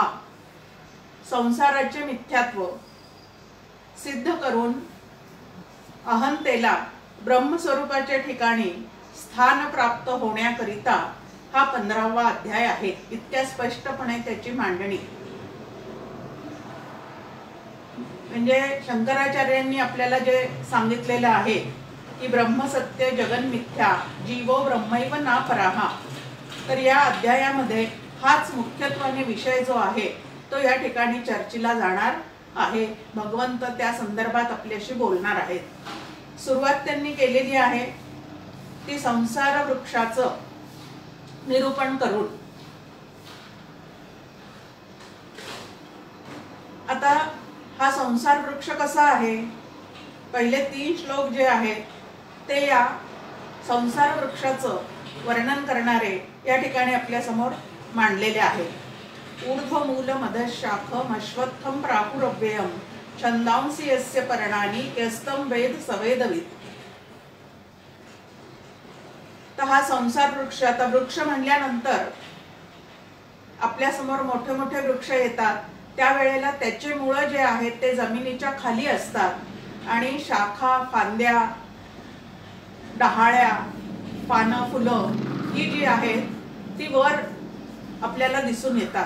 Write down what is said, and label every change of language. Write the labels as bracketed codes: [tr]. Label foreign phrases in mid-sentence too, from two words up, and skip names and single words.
[mr] संसाराचे मिथ्यात्व सिद्ध करून अहंतेला ब्रह्मस्वरूपाच्या ठिकाणी स्थान प्राप्त होण्याकरिता हा 15वा अध्याय आहे। इतक्या स्पष्टपणे त्याची मांडणी म्हणजे शंकराचार्यांनी आपल्याला जे सांगितलेलं आहे की [sa] ब्रह्मसत्य जगन मिथ्या जीवो ब्रह्मैव ना पराहा, [mr] तर या अध्यायामध्ये हाच मुख्यत्वाने विषय जो आहे तो या ठिकाणी चर्चेला जाणार आहे. भगवंत त्या संदर्भात आपल्याशी बोलणार आहेत. सुरुवात त्यांनी केलेली आहे ती संसार वृक्षाचं निरूपण करून. आता हा संसार वृक्ष कसा आहे, पहिले 3 श्लोक जे आहेत ते या संसार वृक्षाचं वर्णन करणारे या ठिकाणी आपल्या समोर मांडलेले आहेत. [sa] ऊर्ध्वमूल मदशाखम अश्वत्थम प्राहुरव्ययम छंदांसी यस्य पर्णानि यस्तं वेद सवेदविद. [mr] तर हा संसार वृक्ष, आता वृक्ष म्हणल्यानंतर आपल्या समोर मोठे मोठे वृक्ष येतात, त्यावेळेला त्याचे मूळ जे आहेत ते जमिनीच्या खाली असतात आणि शाखा, फांद्या, डहाळ्या, पानं, फुलं ही जी आहेत ती वर आपल्याला दिसून येतात.